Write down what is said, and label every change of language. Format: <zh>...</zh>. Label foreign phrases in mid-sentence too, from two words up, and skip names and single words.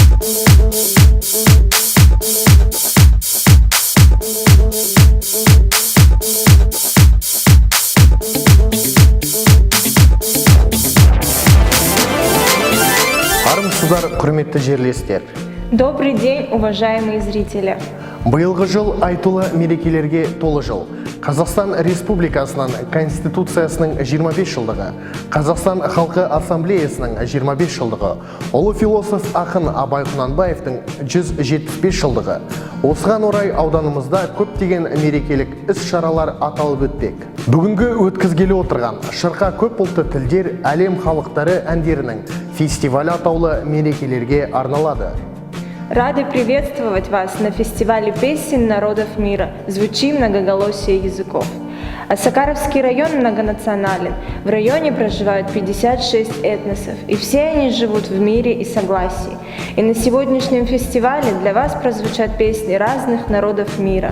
<kk>Армысыздар, құрметті жерлестер.</kk> <ru>Добрый день, уважаемые зрители.</ru> <kk>Биылғы жыл айтулы мерекелерге толы жыл. Қазақстан Республикасының Конституциясының 25 жылдығы, Қазақстан Халқы Ассамблеясының 25 жылдығы, ұлы философ ақын Абай Құнанбаевтың 175 жылдығы. Осыған орай ауданымызда көптеген мерекелік іс-шаралар аталып өтпек. Бүгінгі өткізгелі отырған Шырқа көп ұлтты тілдер әлем халықтары әндерінің фестивалі атаулы мерекелерге арналады.</kk> <ru>Рады приветствовать вас на фестивале песен народов мира «Звучи многоголосие языков». Осакаровский район многонационален. В районе проживают 56 этносов, и все они живут в мире и согласии. И на сегодняшнем фестивале для вас прозвучат песни разных народов мира.</ru>